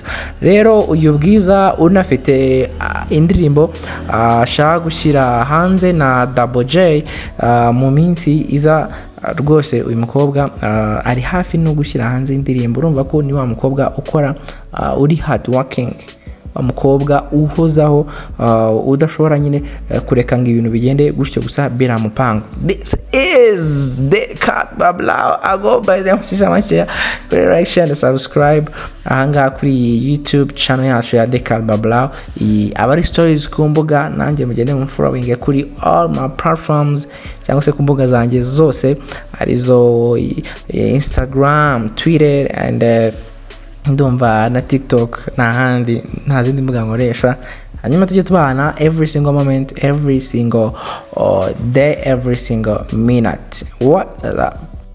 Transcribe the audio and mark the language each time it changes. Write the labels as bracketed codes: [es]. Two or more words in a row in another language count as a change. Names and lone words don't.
[rw] Rero uyu Bwiza unafite indirimbo ashaka gushyira hanze na Double J mu minsi iza. Rwose uyu mukobwa ari hafi no gushyira hanze indirimbo. Urumva ko ni wa mukobwa ukora uri [en] hard working, [rw] umukobwa uhozaho udashobora nyine kureka ngo ibintu bigende gutyo gusa bira mupango. [en] This is the cat babla. [rw] Ago [en] by the [rw] mfisha [en] like, share and subscribe [rw] ahanga kuri YouTube channel yacu ya The Cat Babla. Abari stories ku mbuga nanjye mugende mu following kuri [en] all my platforms [rw] cyangwa se ku mbuga zanjye zose arizo Instagram, Twitter and ndumva na TikTok n'ahandi nta zindi mbuga nkoresha. Hanyuma tujye tubana [en] every single moment, every single day, every single minute. What